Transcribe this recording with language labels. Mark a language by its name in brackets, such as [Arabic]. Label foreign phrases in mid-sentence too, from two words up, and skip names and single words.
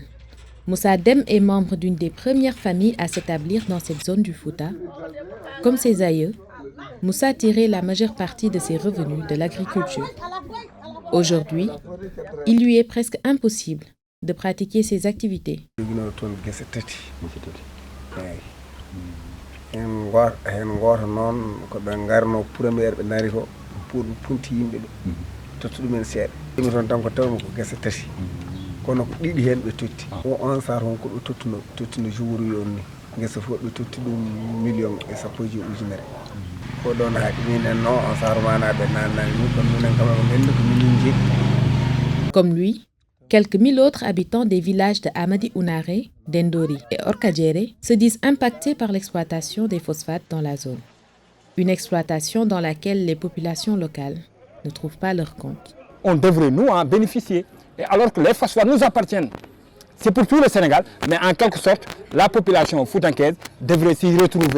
[French] Moussa Dem est membre d'une des premières familles à s'établir dans cette zone du Fouta. Comme ses aïeux, Moussa tirait la majeure partie de ses revenus de l'agriculture. Aujourd'hui, il lui est presque impossible de pratiquer ses activités. [Fula] kono ko ɗiɗi hen ɓe totti o on sar hon ko ɓe tottuno jour yonni gesa fof ɓe totti ɗum million e sappoji ujunere ko ɗon haaɗi minen no on sar manaɓe nannani min kono minen kam o gandi ko minin jeeɗi. [French] Comme lui, quelques mille autres habitants des villages de Amadi Ounaré, d'Endori et Orkadjere se disent impactés par l'exploitation des phosphates dans la zone. Une exploitation dans laquelle les populations locales ne trouvent pas leur compte. On devrait nous en bénéficier. Et alors que les phosphates nous appartiennent, c'est pour tout le Sénégal, mais en quelque sorte, la population foutankaise devrait s'y retrouver.